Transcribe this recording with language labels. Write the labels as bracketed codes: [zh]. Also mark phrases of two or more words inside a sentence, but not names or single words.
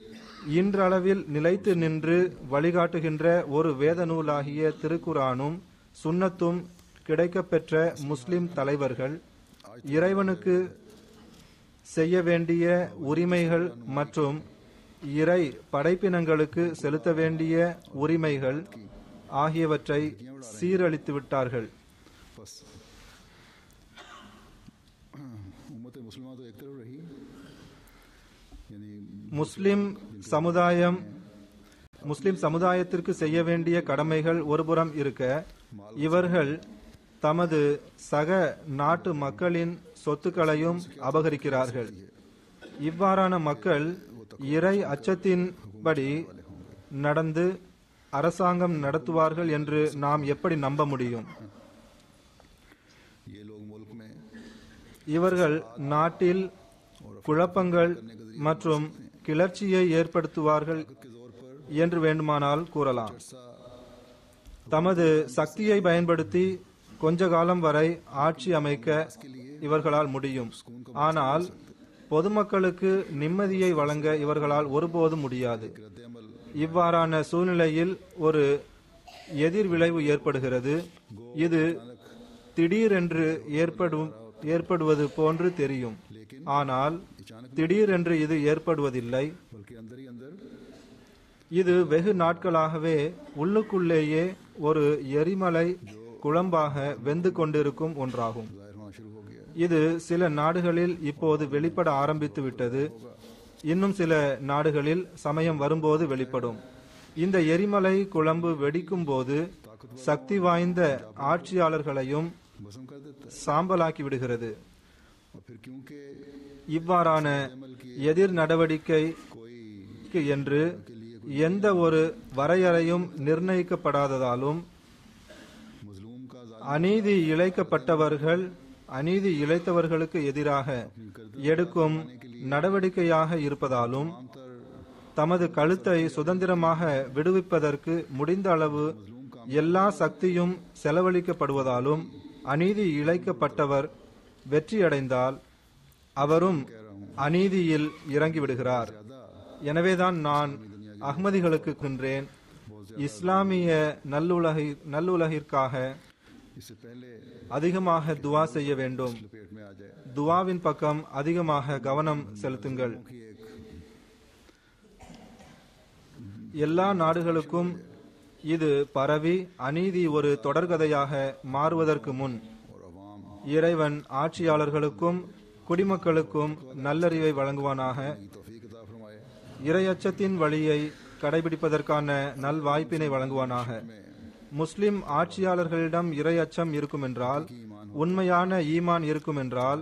[ta] இன்றளவில் நிலைத்து நின்று வழிகாட்டுகின்ற ஒரு வேத நூலாகிய திருக்குரானும் சுன்னத்தும் கிடைக்கப்பெற்ற முஸ்லிம் தலைவர்கள் இறைவனுக்கு செய்ய வேண்டிய உரிமைகள் மற்றும் இறை படைப்பினங்களுக்கு செலுத்த வேண்டிய உரிமைகள் ஆகியவற்றை சீரழித்து விட்டார்கள். [hi] बस उम्मत मुसलमान तो एक तरफ रही, यानी [ta] முஸ்லிம் சமுதாயத்திற்கு செய்ய வேண்டிய கடமைகள் ஒருபுறம் இருக்க, இவர்கள் தமது சக நாட்டு மக்களின் சொத்துக்களையும் அபகரிக்கிறார்கள். இவ்வாறான மக்கள் இறை அச்சத்தின்படி நடந்து அரசாங்கம் நடத்துவார்கள் என்று நாம் எப்படி நம்ப முடியும்? [hi] ये लोग मुल्क में [ta] இவர்கள் நாட்டில் குழப்பங்கள் மற்றும் கிளர்ச்சியை ஏற்படுத்துவார்கள் என்று வேண்டுமானால் கூறலாம். தமது சக்தியை பயன்படுத்தி கொஞ்ச காலம் வரை ஆட்சி அமைக்க இவர்களால் முடியும். ஆனால் பொதுமக்களுக்கு நிம்மதியை வழங்க இவர்களால் ஒருபோதும் முடியாது. இவ்வாறான சூழ்நிலையில் ஒரு எதிர் விளைவு ஏற்படுகிறது. இது திடீரென்று ஏற்படுவது போன்று தெரியும், ஆனால் திடீரென்று இது ஏற்படுவதில்லை. [hi] बल्कि अंदर ही अंदर [ta] இது வெகு நாட்களாகவே உள்ளுக்குள்ளேயே ஒரு எரிமலை குழம்பாக வெந்து கொண்டிருக்கும் ஒன்றாகும். [hi] जाहिर होना शुरू हो गया। [ta] இது சில நாடுகளில் இப்போது வெளிப்பட ஆரம்பித்து விட்டது. இன்னும் சில நாடுகளில் சமயம் வரும்போது வெளிப்படும். இந்த எரிமலை குழம்பு வெடிக்கும் போது சக்தி வாய்ந்த ஆட்சியாளர்களையும் [hi] भस्म कर देता है। [ta] சாம்பலாக்கி விடுகிறது. [hi] और फिर क्योंकि [ta] இவ்வாறான எதிர் நடவடிக்கைக்கு என்று எந்த ஒரு வரையறையும் நிர்ணயிக்கப்படாததாலும் [hi] मजलूम का [ta] அநீதி இழைத்தவர்களுக்கு எதிராக எடுக்கும் நடவடிக்கையாக இருப்பதாலும் தமது கழுத்தை சுதந்திரமாக விடுவிப்பதற்கு முடிந்த அளவு எல்லா சக்தியும் செலவழிக்கப்படுவதாலும் அநீதி இழைக்கப்பட்டவர் வெற்றியடைந்தால் அவரும் அநீதியில் இறங்கிவிடுகிறார். எனவேதான் நான் அஹ்மதிகளுக்கு கின்றேன், இஸ்லாமிய நல்லுலகிற்காக [hi] इससे पहले [ta] அதிகமாக துவா செய்ய வேண்டும். [hi] पेट में आ जाए [ta] துவாவின் பக்கம் அதிகமாக கவனம் செலுத்துங்கள். [hi] कि एक [ta] எல்லா நாடுகளுக்கும் இது பரவி அநீதி ஒரு தொடர்கதையாக மாறுவதற்கு முன் [hi] और अवाम [ta] இறைவன் ஆட்சியாளர்களுக்கும் குடிமக்களுக்கும் நல்லறிவை வழங்குவானாக. [hi] की तौफीक अता फरमाए। [ta] இறையச்சத்தின் வழியை கடைபிடிப்பதற்கான நல்வாய்ப்பினை வழங்குவானாக. முஸ்லிம் ஆட்சியாளர்களிடம் இறையச்சம் இருக்குமென்றால், உண்மையான ஈமான் இருக்குமென்றால்,